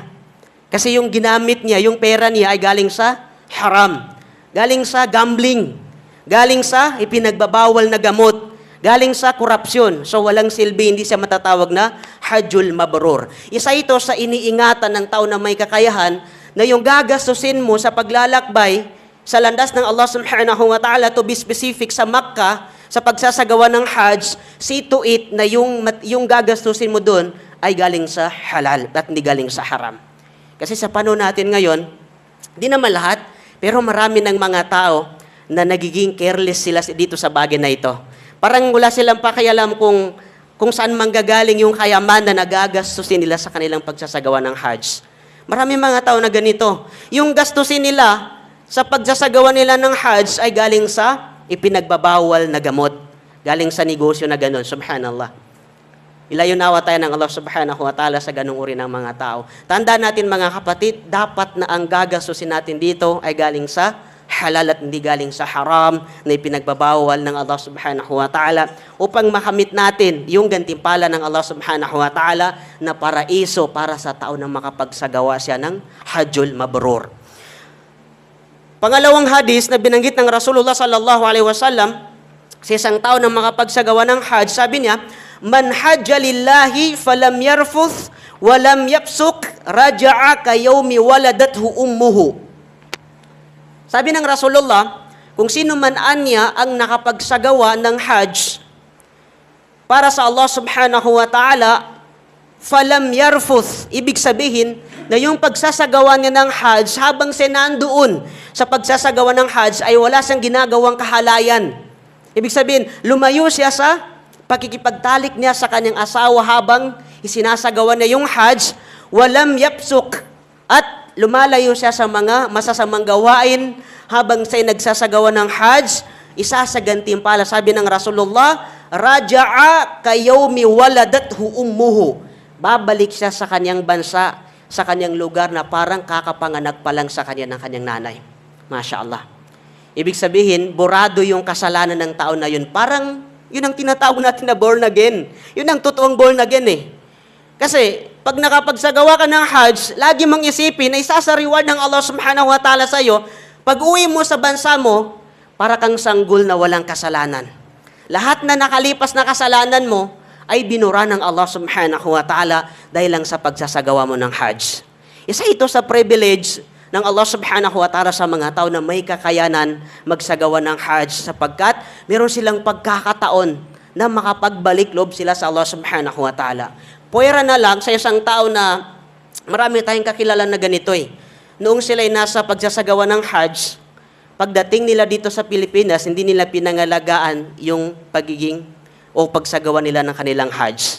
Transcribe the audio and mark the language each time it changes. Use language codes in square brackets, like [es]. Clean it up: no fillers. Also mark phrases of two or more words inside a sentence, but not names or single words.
[tl] Kasi yung ginamit niya, yung pera niya ay galing sa haram, galing sa gambling, galing sa ipinagbabawal na gamot, galing sa korupsyon. So walang silbi, hindi siya matatawag na [ar] الحج المبرور. [tl] Isa ito sa iniingatan ng tao na may kakayahan na yung gagastusin mo sa paglalakbay sa landas ng Allah [ar] سبحانه وتعالى, [en] to be specific [tl] sa Makkah, sa pagsasagawa ng Hajj, [en] see to it [tl] na yung gagastusin mo doon ay galing sa halal at hindi galing sa haram. Kasi sa panahon natin ngayon, di naman lahat, pero marami ng mga tao na nagiging careless sila dito sa bagay na ito. Parang wala silang pakialam kung saan manggagaling yung kayamanan na nagagastusin nila sa kanilang pagsasagawa ng Hajj. Marami mga tao na ganito. Yung gastusin nila, sa pagsasagawa nila ng Hajj ay galing sa ipinagbabawal na gamot. Galing sa negosyo na ganun. Subhanallah. Ilayunawa tayo ng Allah [ar] سبحانه وتعالى [tl] sa ganung uri ng mga tao. Tandaan natin mga kapatid, dapat na ang gagastusin natin dito ay galing sa halal at hindi galing sa haram na ipinagbabawal ng Allah [ar] سبحانه وتعالى [tl] upang makamit natin yung gantimpala ng Allah [ar] سبحانه وتعالى [tl] na paraiso para sa tao na makapagsagawa siya ng [ar] الحج المبرور. [tl] Pangalawang hadis na binanggit ng Rasulullah [ar] صلى الله عليه وسلم [tl] sa isang tao na makapagsagawa ng Hajj, sabi niya, [ar] "من حج لله فلم يرفث ولم يفسق رجع كيوم ولدته أمه." [tl] Sabi ng Rasulullah, kung sino man anya ang nakapagsagawa ng Hajj para sa Allah [ar] سبحانه وتعالى, فلم يرفث, [tl] ibig sabihin na yung pagsasagawa niya ng Hajj, habang siya nandoon sa pagsasagawa ng Hajj, ay wala siyang ginagawang kahalayan. Ibig sabihin, lumayo siya sa pakikipagtalik niya sa kanyang asawa habang isinasagawa niya yung Hajj, [ar] ولم يفسق, [tl] at lumalayo siya sa mga masasamang gawain habang siya nagsasagawa ng Hajj, isasagantimpala, sabi ng Rasulullah, [ar] رجع كيوم ولدته أمه. [tl] Babalik siya sa kanyang bansa, sa kanyang lugar na parang kakapanganak pa lang sa kanya ng kanyang nanay. [ar] ما شاء الله. [tl] Ibig sabihin, burado yung kasalanan ng tao na yun. Parang yun ang tinatawag natin na [en] born again. [tl] Yun ang totoong [en] born again [tl] eh. Kasi pag nakapagsagawa ka ng Hajj, lagi mong isipin na isa sa reward ng Allah [ar] سبحانه وتعالى [tl] sa iyo, pag uwi mo sa bansa mo, para kang sanggol na walang kasalanan. Lahat na nakalipas na kasalanan mo, ay binura ng Allah [ar] سبحانه وتعالى [tl] dahil lang sa pagsasagawa mo ng Hajj. Isa ito sa privilege ng Allah [ar] سبحانه وتعالى [tl] sa mga tao na may kakayanan magsagawa ng Hajj sapagkat meron silang pagkakataon na makapagbalik loob sila sa Allah [ar] سبحانه وتعالى. [tl] Puwera na lang sa isang tao na marami tayong kakilala na ganito eh. Noong sila'y nasa pagsasagawa ng Hajj, pagdating nila dito sa Pilipinas, hindi nila pinangalagaan yung pagiging o pagsagawa nila ng kanilang Hajj.